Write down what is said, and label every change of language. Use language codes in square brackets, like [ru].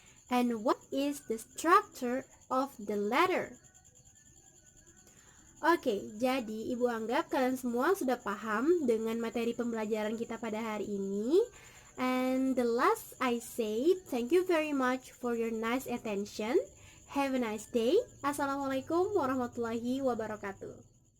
[en] And what is the structure of the letter? [id] Oke, jadi Ibu anggap kalian semua sudah paham dengan materi pembelajaran kita pada hari ini. [en] And the last I say, thank you very much for your nice attention. Have a nice day. Assalamualaikum warahmatullahi wabarakatuh.